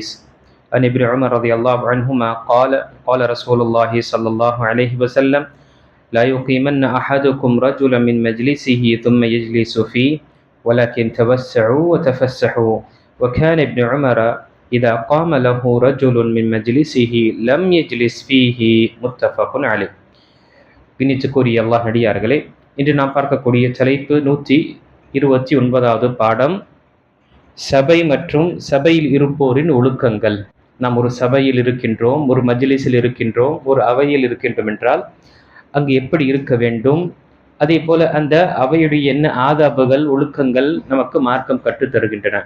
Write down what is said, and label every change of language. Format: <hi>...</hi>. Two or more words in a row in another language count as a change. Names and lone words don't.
<ar>عن ابن عمر رضي الله عنهما قال رسول الله صلى الله عليه وسلم: لا يقيمن أحدكم رجلا من مجلسه ثم يجلس فيه ولكن توسعوا وتفسحوا. وكان ابن عمر إذا قام له رجل من مجلسه لم يجلس فيه. متفق عليه.</ar> <ta>பின்னிச்சுக்குரிய அல்லாஹ் நடிகார்களே, இன்று நாம் பார்க்கக்கூடிய தலைப்பு 129வது பாடம், சபை மற்றும் சபையில் இருப்போரின் ஒழுக்கங்கள். நாம் ஒரு சபையில் இருக்கின்றோம், ஒரு மஜ்லிஸில் இருக்கின்றோம், ஒரு அவையில் இருக்கின்றோம் என்றால் அங்கு எப்படி இருக்க வேண்டும், அதே போல அந்த அவையுடைய என்ன ஆதாபுகள், ஒழுக்கங்கள் நமக்கு மார்க்கம் கற்றுத் தருகின்றன.</ta>